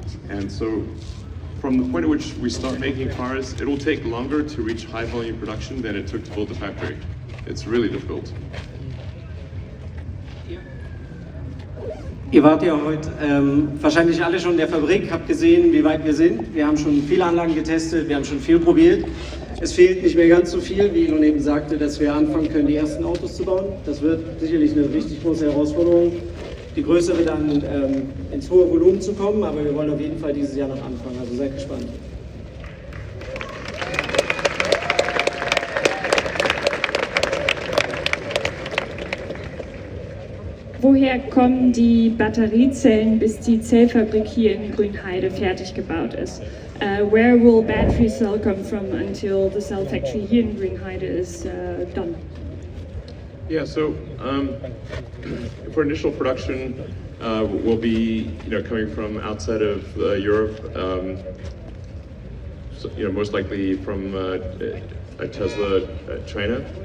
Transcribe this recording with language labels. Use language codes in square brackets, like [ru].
[en] And so from the point at which we start making cars, it will take longer to reach high volume production than it took to build the factory. It's really difficult. [de] Ihr wart ja heute wahrscheinlich alle schon in der Fabrik, habt gesehen, wie weit wir sind. Wir haben schon viele Anlagen getestet, wir haben schon viel probiert. Es fehlt nicht mehr ganz so viel, wie Elon eben sagte, dass wir anfangen können, die ersten Autos zu bauen. Das wird sicherlich eine richtig große Herausforderung, die größere dann ins hohe Volumen zu kommen, aber wir wollen auf jeden Fall dieses Jahr noch anfangen, also seid gespannt. Woher kommen die Batteriezellen, bis die Zellfabrik hier in Grünheide fertig gebaut ist? [en] Where will battery cell come from until the cell factory here in Grünheide is done? Yeah, so for initial production, we'll be coming from outside of Europe, so, most likely from Tesla, China.